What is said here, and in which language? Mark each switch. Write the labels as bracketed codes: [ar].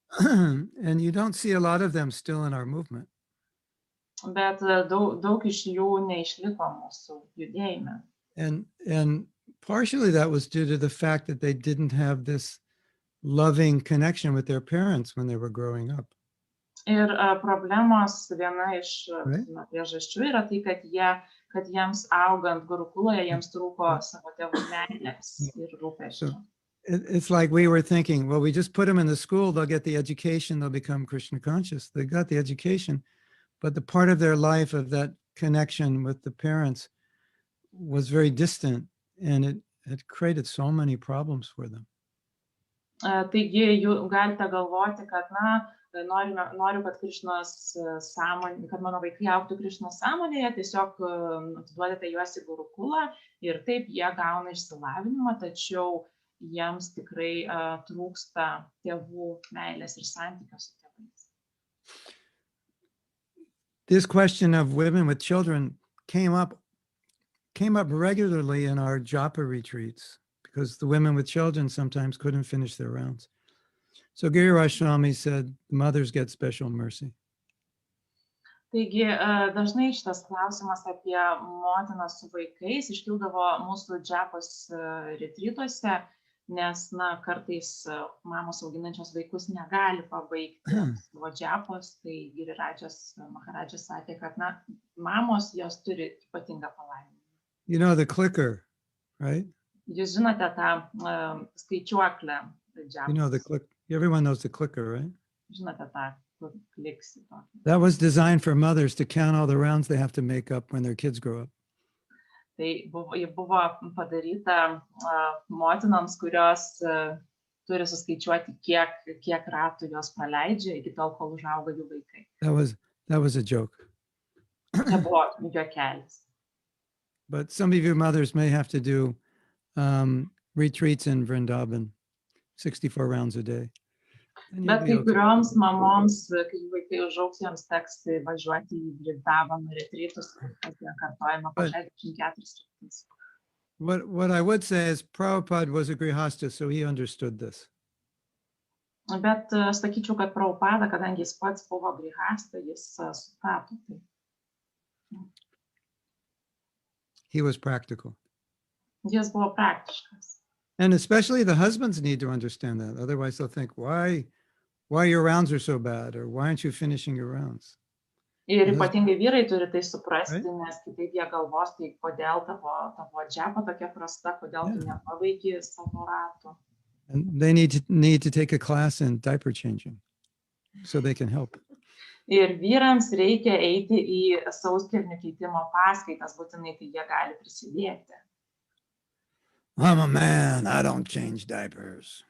[en] And you don't see a lot of them still in our movement. [lt] Bet daug iš jų neišliko mūsų judėjime. [en] And partially that was due to the fact that they didn't have this loving connection with their parents when they were growing up. [lt] Ir problemos viena iš priežasčių yra tai, kad jiems augant Gurukuloje jiems trūko savo tėvų meilės ir rūpesčio. [en] It's like we were thinking, well, we just put them in the school, they'll get the education, they'll become Krishna conscious. They got the education, but the part of their life of that connection with the parents was very distant, and it created so many problems for them. [lt] Taigi, jūs galite galvoti, kad noriu, kad Krišnos sąmonė, kad mano vaikai augtų Krišnos sąmonėje, tiesiog atiduodate juos į Gurukulą ir taip jie gauna išsilavinimą, tačiau jiems tikrai trūksta tėvų meilės ir santykio su tėvais. [en] This question of women with children came up regularly in our japa retreats because the women with children sometimes couldn't finish their rounds. So Giriraj Swami said, the mothers get special mercy. [lt] Taigi, dažnai šitas klausimas apie motiną su vaikais iškildavo mūsų džapos retrytuose, nes kartais mamos auginančios vaikus negali pabaigti savo džapos, tai Girirajas Maharadžas sakė, kad mamos jos turi ypatingą palaiminimą. [en] You know the clicker, right? [lt] Jūs žinote tą skaičiuoklę džapos. [en] You know the clicker. Everyone knows the clicker, right? [lt] Žinote tą, kur kliksi tokį. [en] That was designed for mothers to count all the rounds they have to make up when their kids grow up. [lt] Tai buvo padaryta motinoms, kurios turi suskaičiuoti, kiek ratų jos praleidžia iki tol, kol užauga jų vaikai. [en] That was a joke. [lt] Tai buvo juokelis. [en] But some of you mothers may have to do retreats in Vrindavan, 64 rounds a day. [lt] Bet kai kurioms mamoms, kai vaikai užaugs, joms teks važiuoti į Vrindavaną retrytus, kasdien kartojama po 64 kartus. [en] What I would say is Prabhupada was a grihasta, so he understood this. [lt] Bet aš sakyčiau, kad Prabhupada, kadangi jis pats buvo grihasta, jis suprato tai. [en] He was practical. [lt] Jis buvo praktiškas. [en] And especially the husbands need to understand that. Otherwise they'll think, why your rounds are so bad, or why aren't you finishing your rounds? [lt] Ir ypatingai vyrai turi tai suprasti, nes kitaip jie galvos, tai kodėl tavo džapa tokia prasta, kodėl tu nepabaigi savo ratų. [en] And they need to take a class in diaper changing so they can help. [lt] Ir vyrams reikia eiti į sauskelnių keitimo paskaitas, būtinai tai jie gali prisidėti. [en] I'm a man, I don't change diapers.